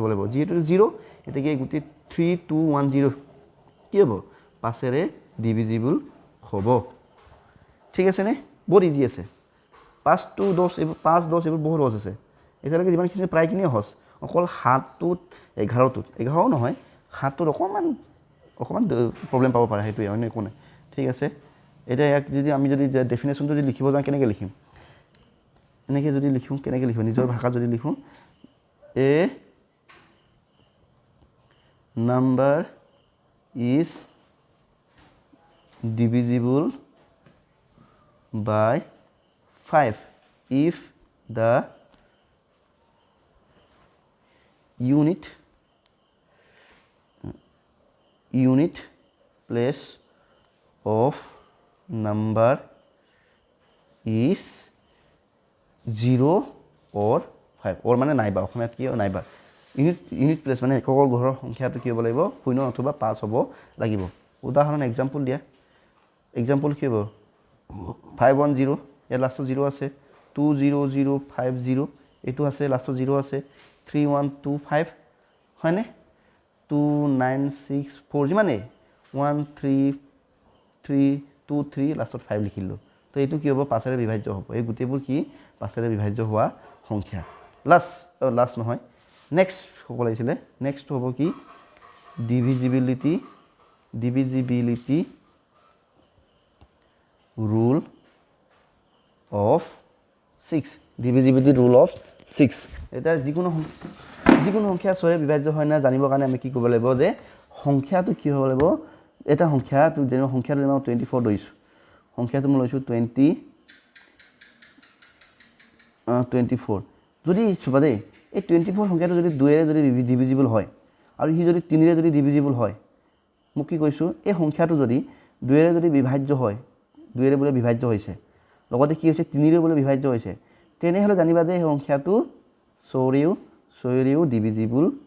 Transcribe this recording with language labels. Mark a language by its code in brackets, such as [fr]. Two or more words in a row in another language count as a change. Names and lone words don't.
[as] লাগিব যেহেতু 0 এটাকে গুটি 3210 কি হ'ব 5 এৰে ডিভিজিবল হ'ব ঠিক আছে নে বহুত ইজি আছে 5 to 10 এবোৰ 5 10 এবোৰ বহুত সহজ আছে এতিয়ালৈকে যিমানখিনি প্ৰায় কিনি সহজ অকল 7 টোত 11 টোত 11 নহয় 7 টোত অকমান প্ৰবলেম পাব পাৰে হেতু অন্য একো নাই ঠিক আছে এটা এক যদি আমি যদি ডেফিনেশনটো যদি লিখিব যাওঁ কেনেকৈ লিখিম এনেকৈ যদি লিখো কেনেকৈ লিখো নিজৰ ভাষাত যদি লিখো এ [en] number is divisible by 5 if the unit place of number is 0 or 5 or [as] মানে নাইবা অসমীয়াত কি নাইবা ইউনিট প্লেস মানে একক ঘৰৰ সংখ্যাটো কি হ'ব লাগিব 0 অথবা 5 হ'ব লাগিব উদাহৰণ एग्जांपल দিয়া एग्जांपल কি হ'ব 510 ইয়াৰ লাষ্টত 0 আছে 20050 এটো আছে লাষ্টত 0 আছে 3125 হয়নে 2964 মানে 13323 লাষ্টত 5 লিখিলো তো এটো কি হ'ব 5 এৰে বিভাজ্য হ'ব এই গুটেবোৰ কি 5 এৰে বিভাজ্য হোৱা সংখ্যা লাষ্ট নহয় নেক্সট হ'ব লাগিছিলে নেক্সট হ'ব কি ডিভিজিবিলিটি [en] rule of 6 divisibility rule of 6 [as] এটা যিকোনো সংখ্যা 6 এৰে বিভাজ্য হয় না জানিবৰ কাৰণে আমি কি কৰিব লাগিব যে সংখ্যাটো কি হ'ব লাগিব এটা সংখ্যাটো যেনে সংখ্যাটো মই 24 লৈছো সংখ্যাটো মই লৈছো 24 যদি চবা দেই এই 24 সংখ্যাটো যদি 2 এৰে যদি ডিভিজিবল হয় আৰু হি যদি 3 এৰে যদি ডিভিজিবল হয় মোক কি কৈছো এই সংখ্যাটো যদি 2 এৰে যদি বিভাজ্য হয় 2 এৰে বোলে বিভাজ্য হৈছে লগতে কি হৈছে 3 এৰে বোলে বিভাজ্য হৈছে তেনে হলে জানিবা যে এই সংখ্যাটো 4 এৰেও ডিভিজিবল